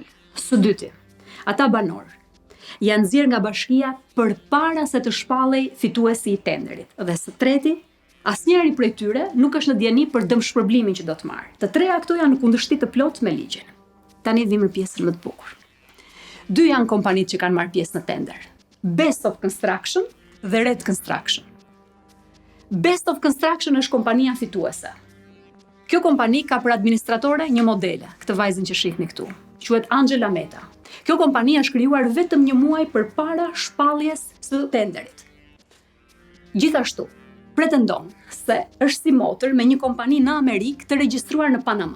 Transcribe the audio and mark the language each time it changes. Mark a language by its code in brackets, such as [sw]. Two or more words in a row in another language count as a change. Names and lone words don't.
[sq] Së dyti, ata banorë janë nxjerrë nga bashkia përpara se të shpallej fituesi i tenderit. Dhe së treti, asnjëri prej tyre nuk është në dieni për dëmshpërblimin që do të marrë. Të treja këto janë në kundërshti të plot me ligjin. Tani vim në pjesën më të bukur. Dy janë kompanitë që kanë marrë pjesë në tender. Best of Construction dhe Red Construction. Best of Construction është kompania fituese. Kjo kompani ka për administratore një modele, këtë vajzën që shihni këtu, quhet Angela Meta. Kjo kompani është krijuar vetëm një muaj përpara shpalljes së tenderit. Gjithashtu, pretendon se është si motër me një kompani në Amerikë të regjistruar në Panama.